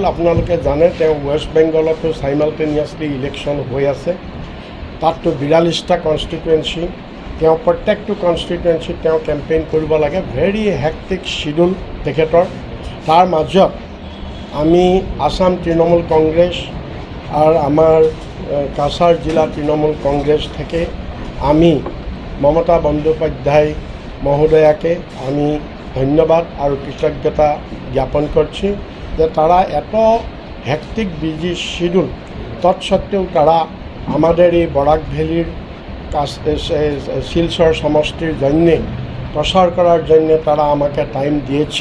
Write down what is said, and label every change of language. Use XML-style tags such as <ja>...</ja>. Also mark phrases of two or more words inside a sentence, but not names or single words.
<as>আপোনালোকে জানে, তেওঁ ৱেষ্ট বেংগলতো</as> <en>simultaneously election</en> <as>হৈ আছে। তাততো 42টা কনষ্টিটুৱেঞ্চি, তেওঁ প্ৰত্যেকটো কনষ্টিটুৱেঞ্চিত তেওঁ কেম্পেইন কৰিব লাগে।</as> <en>very hectic schedule তেখেতৰ।</en> <as>তাৰ মাজত</as> <bn>আমি আসাম তৃণমূল কংগ্রেস আর আমার কাছাড় জেলা তৃণমূল কংগ্রেস থেকে আমি মমতা বন্দ্যোপাধ্যায় মহোদয়াকে আমি ধন্যবাদ আর কৃতজ্ঞতা জ্ঞাপন করছি যে তারা এত</bn> <en>hectic busy schedule</en> <bn>তৎসত্ত্বেও তারা আমাদের এই বরাক ভ্যালির শিলচর সমষ্টির জন্যে প্রসার করার জন্য তারা আমাকে টাইম দিয়েছে।</bn>